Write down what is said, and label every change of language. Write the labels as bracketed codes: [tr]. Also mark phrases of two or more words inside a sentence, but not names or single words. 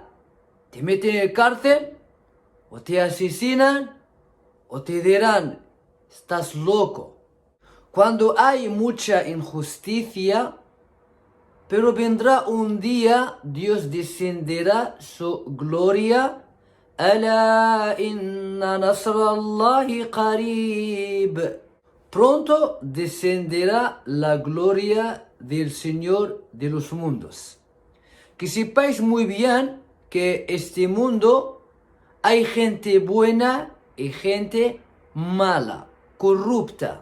[es] Te meten en el cárcel, o te asesinan, o te dirán: estás loco. Cuando hay mucha injusticia, pero vendrá un día, Dios descenderá su gloria. [ar] ألا إن نصر الله قريب. [es] Pronto descenderá la gloria del Señor de los mundos. Que sepáis muy bien que este mundo hay gente buena y gente mala, corrupta.